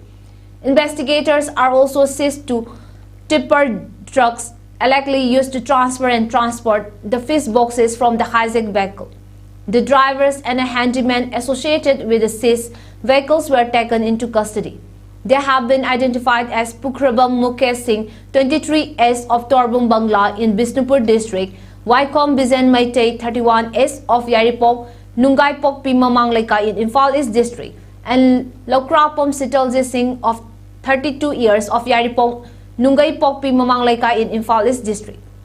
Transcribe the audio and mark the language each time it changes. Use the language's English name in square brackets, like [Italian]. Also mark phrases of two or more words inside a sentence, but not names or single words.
[English] Investigators are also seized 2 tipper trucks allegedly used to transfer and transport the fish boxes from the hijacked vehicle. The drivers and a handyman associated with the seized vehicles were taken into custody. They have been identified as Pukrabam Mukesh Singh, 23 S of Torbung Bangla in Bisnupur District, Waikom Bizen Maitei, 31 S of Yaripok, Nungai Pokpi Mamang Leka in Imphal East District, and Lokrapom Sitalji Singh of 32 years of Yaripok, Nungai Pokpi Mamang Leka in Imphal East District.